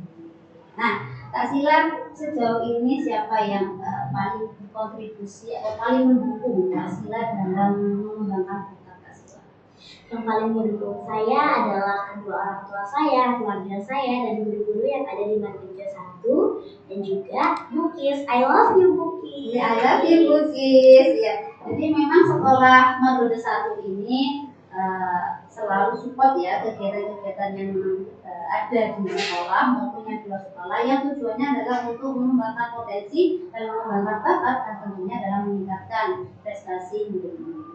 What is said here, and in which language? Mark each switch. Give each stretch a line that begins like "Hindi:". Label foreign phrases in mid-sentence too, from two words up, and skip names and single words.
Indonesian: Nah, Kak Sila sejauh ini siapa yang paling berkontribusi atau paling mendukung Kak Sila dalam mengembangkan bakat Kak Sila? Yang paling mendukung saya adalah kedua orang tua saya, keluarga saya, dan guru-guru yang ada di Merdeka 1 dan juga Bukis.
English: I love you Bukis. Ya, I love you Bukis.
Indonesian: Ya, jadi memang sekolah Merdeka 1 ini selalu support ya kegiatan-kegiatan yang ada di sekolah maupun yang di luar sekolah, yang tujuannya adalah untuk mengembangkan potensi dan mengembangkan bakat dan tentunya dalam meningkatkan prestasi murid-murid.